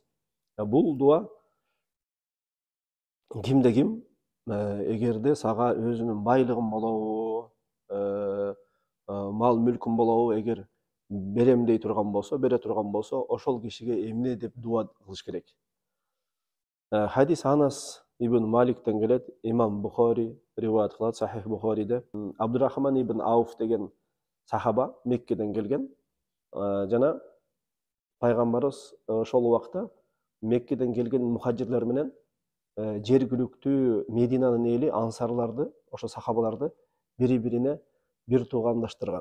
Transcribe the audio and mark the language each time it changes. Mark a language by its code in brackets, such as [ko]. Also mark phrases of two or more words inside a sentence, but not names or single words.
[ky] Бул дуа кимде ким эгерде сага өзүнүн байлыгын болобу, мал мүлкүн болобу, эгер берем дей турган болсо, бере турган болсо, ошол кишиге эмне деп дуа кылыш керек. Хадис Анас ибн Маликтен келет, имам Бухари риваят кылат Сахих Бухариде. Абдурахман ибн Ауф деген сахаба Меккеден келген. Жана пайгамбарыбыз ошол убакта Меккеден келген мухажирлер менен жергиликтүү Мединанын эли ансарларды, ошо сахабаларды бири-бирине бир туугандаштырган.